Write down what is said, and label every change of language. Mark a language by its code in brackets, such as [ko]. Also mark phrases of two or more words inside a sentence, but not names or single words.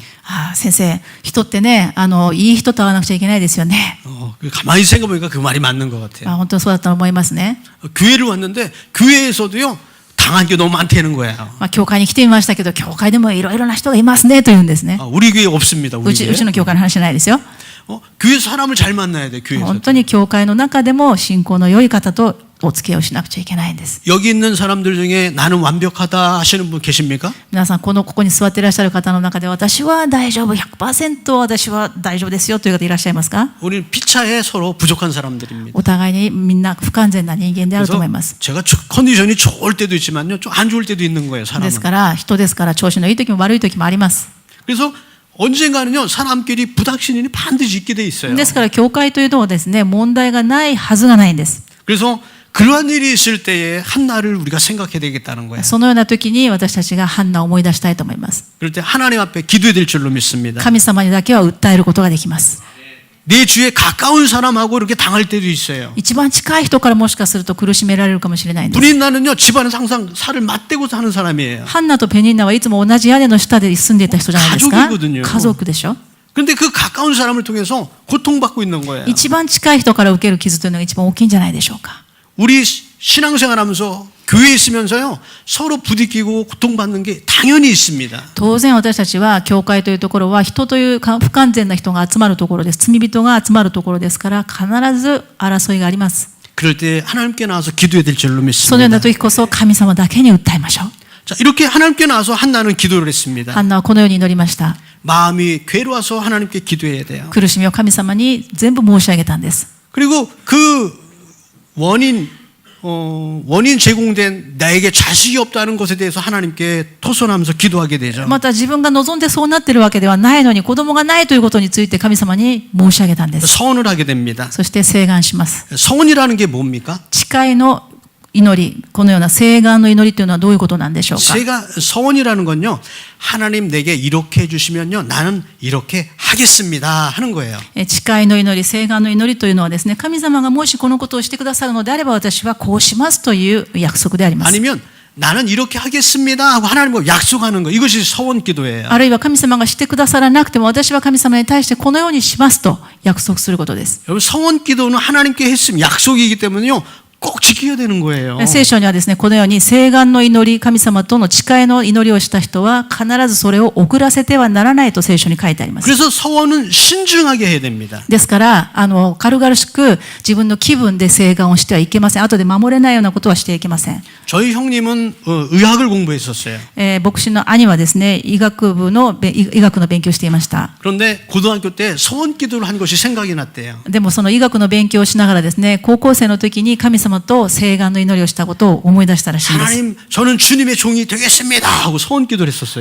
[ja] 先生、人ってねいい人と会わなくちゃいけないですよね。 [ko] 가만히 생각해보니까 그 말이 맞는 것 같아요. [ja] 本当にそうだったと思いますね。 [ko] 교회를 왔는데 교회에서도요 당한 게 너무 많다는 거예요. [ja] 教会に来てみましたけど、教会でもいろいろな人がいますねというんですね。 [ko] 우리 교회 없습니다. [ja] う [ko] 우리 [ja] ち [ko] 교회. [ja] の教会の話じゃないですよ。 [ko] 교회에서 사람을 잘 만나야 돼. 교회에서. [ja] 本当に教会の中でも信仰の良い方とお付き合いをしなくちゃいけないんです。 [ko] 여기 있는 사람들 중에 나는 완벽하다 하시는 분 계십니까? [ja] 皆さんここに座っていらっしゃる方の中で私は大丈夫 100% 私は大丈夫ですよという方いらっしゃいますか？ [ko] 우리는 피차에 서로 부족한 사람들입니다. [ja] お互いにみんな不完全な人間であると思います。 [ko] 제가 컨디션이 좋을 때도 있지만요, 좀 안 좋을 때도 있는 거예요. [ja] で [ko] 사람은. [ja] すから人ですから調子のいい時も悪い時もあります。 [ko] 그래서 언젠가는요 사람끼리 부닥치는 반드시 있게 돼 있어요. [ja] ですから教会というのはですね問題がないはずがないんです。 [ko] 그래서 그러한 일이 있을 때에 한나를 우리가 생각해야 되겠다는 거예요. [ja] そのような時に私たちがハンナを思い出したいと思います。 [ko] 그럴 때 하나님 앞에 기도해야 될 줄로 믿습니다. [ja] 神様にだけは訴えることができます。 [ko] 내 주위에 가까운 사람하고 이렇게 당할 때도 있어요. [ja] 一番近い人からもしかすると苦しめられるかもしれないんです。 [ko] 브린나는요 집안에서 항상 살을 맞대고 사는 사람이에요. [ja] ハンナとペニンナはいつも同じ屋根の下で住んでいた人じゃないですか。 [ko] 가족이거든요. [ja] 家族でしょ。 [ko] 그런데 그 가까운 사람을 통해서 고통받고 있는 거예요. [ja] 一番近い人から受ける傷というのが一番大きいんじゃないでしょうか。 [ko] 우리 신앙생활하면서 교회에 있으면서요 서로 부딪히고 고통받는 게 당연히 있습니다. [ja] 当然私たちは教会というところは人という不完全な人が集まるところです。罪人が集まるところですから必ず争いがあります。 [ko] 그럴 때 하나님께 나와서 기도해야 될 줄로 [ja] そのよう [ko] 믿습니다. [ja] な時こそ神様だけに訴えましょう。 [ko] 자, 이렇게 하나님께 나와서 한나는 기도를 했습니다. [ja] ハンナはこのように祈りました。 [ko] 마음이 괴로워서 하나님께 기도해야 돼요. [ja] 苦しみを神様に全部申し上げたんです。 [ko] 그리고 그 원인 제공된 나에게 자식이 없다는 것에 대해서 하나님께 토선하면서 기도하게 되죠. [ja] また自分が望んでそうなっているわけではないのに子供がないということについて神様に申し上げたんです。 [ko] 서원을 하게 됩니다. [ja] そして請願します。 [ko] 서원이라는 게 뭡니까? [ja] 誓いの祈り、このような請願の祈りというのはどういうことなんでしょうか。 [ko] 제가 서원이라는 건요. 하나님 내게 이렇게 해주시면요. 나는 이렇게 하겠습니다 하는 거예요. [ja] 誓いの祈り、請願の祈りというのはですね、神様がもしこのことをしてくださるのであれば私はこうしますという約束であります。 [ko] 아니면 나는 이렇게 하겠습니다 하고 하나님과 약속하는 거. 이것이 서원 기도예요. [ja] あるいは神様がしてくださらなくても私は神様に対してこのようにしますと約束することです。 [ko] 여러분 서원 기도는 하나님께 했으면 약속이기 때문에요. 꼭 지켜야 되는 거예요. [ja] 聖書にはですね、このように請願の祈り、神様との誓いの祈りをした人は必ずそれを遅らせてはならないと聖書に書いてあります。 [ko] 그래서 서원은 신중하게 해야 됩니다. [ja] ですから、軽々しく自分の気分で請願をしてはいけません。後で守れないようなことはしてはいけません。 [ko] 저희 형님은 의학을 공부했었어요. [ja] 牧師の兄はですね、医学の勉強をしていました。 [ko] 그런데 고등학교 때 서원 기도를 한 것이 생각이 났대요. [ja] でもその医学の勉強をしながらですね、高校生の時に神様と請願の祈りをしたことを思い出したらしいんです。 [ko] 하나님, 저는 주님의 종이 되겠습니다 하고 서원 기도를 했었어요.